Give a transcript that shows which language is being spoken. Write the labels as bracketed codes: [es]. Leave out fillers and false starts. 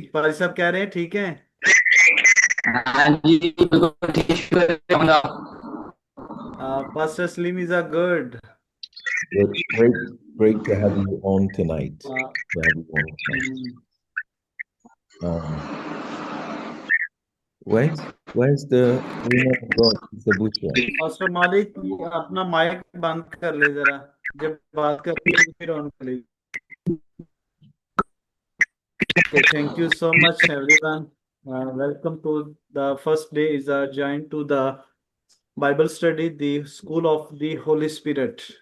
[hi] पारी साहब कह रहे हैं ठीक हैं? हाँ जी बिल्कुल ठीक है, शुक्र है अल्लाह। [en] Pastor Slim is a good. Great to have you on tonight. Uh, To have you on tonight. mm, Um, where's the woman of God, Sister Bushra? [hi] Pastor Malik अपना माइक बंद कर ले जरा, जब बात करते हैं फिर ऑन कर ले। [en] Okay, thank you so much everyone. Welcome to the first day is joined to the Bible study, the School of the Holy Spirit.